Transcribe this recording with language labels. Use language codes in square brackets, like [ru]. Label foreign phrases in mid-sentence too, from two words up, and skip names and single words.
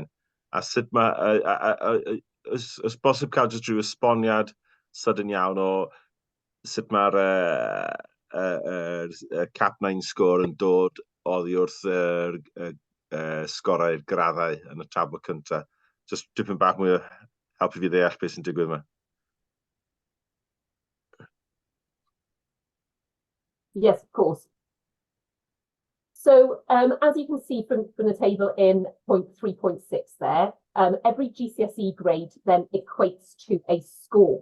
[cy] A sut mae, ys bosib cael jyst rhyw esboniad sydyn iawn o sut mae'r CAP 9 sgôr yn dod oddi wrth sgorau'r graddau yn y tabl cyntaf. Just dipyn bach mwy o helpu fi ddeall beth sy'n digwydd yma. [en] Yes, of course. So as you can see from the table in point 3.6 there, every GCSE grade then equates to a score.